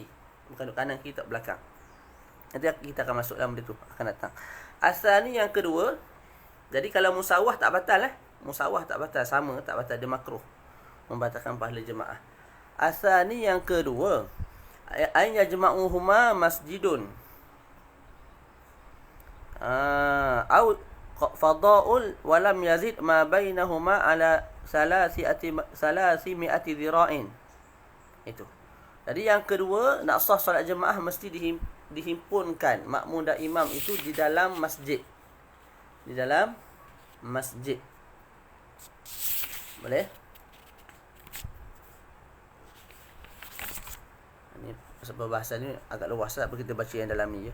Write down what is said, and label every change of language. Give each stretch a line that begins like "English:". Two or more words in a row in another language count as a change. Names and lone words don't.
Malay: Bukan duduk kanan, kita kat belakang. Nanti kita akan masuk dalam benda tu. Akan datang. Asal ni yang kedua. Jadi kalau musawah tak batal lah. Musawah tak batal. Sama tak batal. Dia makruh. Membatalkan pahala jemaah. Asal ni yang kedua.
Arabic: أن يجمعهما مسجد. أو فضاء ولم يزد ما بينهما على ثلاث مائة ذراع.
Malay: Itu. Jadi yang kedua, nak sah solat jemaah mesti dihimpunkan makmum dan imam itu di dalam masjid. Di dalam masjid. Boleh? Ini sebab bahasa ni agak luas lah, kita baca yang dalam ni je.